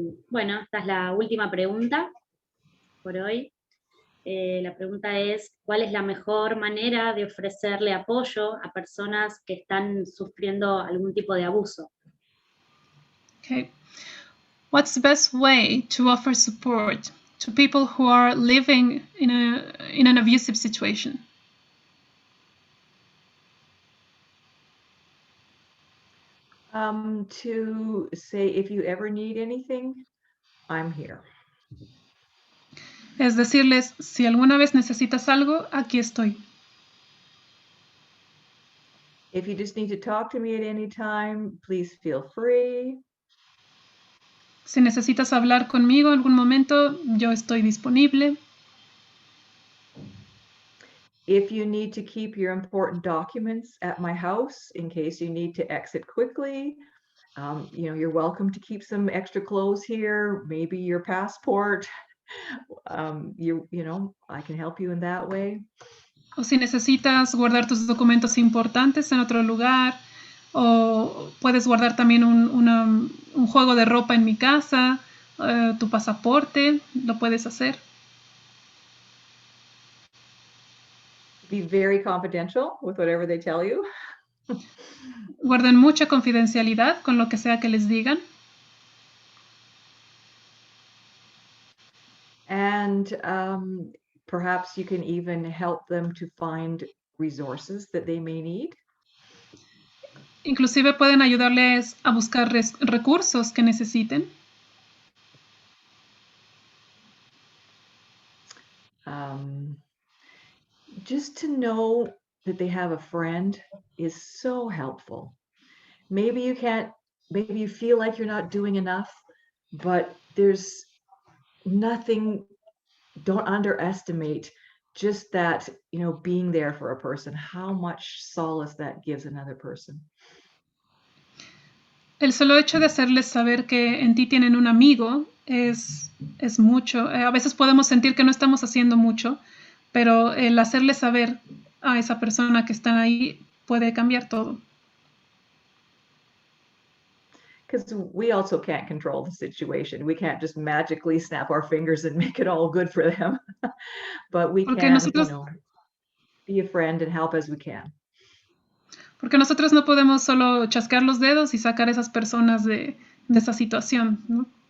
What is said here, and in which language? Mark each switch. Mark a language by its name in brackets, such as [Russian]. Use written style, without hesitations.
[Spanish] Bueno, esta es la última pregunta por hoy. La pregunta es, ¿cuál es la mejor manera de ofrecerle apoyo a personas que están sufriendo algún tipo de abuso? [English] Okay. What's the best way to offer support to people who are living in an abusive situation? To say, if you ever need anything, I'm here. [Spanish] Es decirles, si alguna vez necesitas algo, aquí estoy. [English] If you just need to talk to me at any time, please feel free. [Spanish] Si necesitas hablar conmigo en algún momento, yo estoy disponible. [English] If you need to keep your important documents at my house in case you need to exit quickly, you're welcome to keep some extra clothes here, maybe your passport. I can help you in that way. [Spanish] O si necesitas guardar tus documentos importantes en otro lugar, o puedes guardar también un juego de ropa en mi casa, tu pasaporte, lo puedes hacer. [English] Be very confidential with whatever they tell you. [Spanish] Guarden mucha confidencialidad con lo que sea que les digan. [English] And perhaps you can even help them to find resources that they may need. [Spanish] Inclusive pueden ayudarles a buscar recursos que necesiten. [English] Just to know that they have a friend is so helpful. Maybe you feel like you're not doing enough, but there's nothing, don't underestimate just that, being there for a person, how much solace that gives another person. [Spanish] El solo hecho de hacerles saber que en ti tienen un amigo es mucho. A veces podemos sentir que no estamos haciendo mucho, pero el hacerles saber a esa persona que están ahí puede cambiar todo. [English] Because we also can't control the situation. We can't just magically snap our fingers and make it all good for them. But we [Spanish] Porque [English] can, [Spanish] nosotros, [English] be a friend and help as we can. [Spanish] Porque nosotros no podemos solo chasquear los dedos y sacar a esas personas de esa situación, ¿no?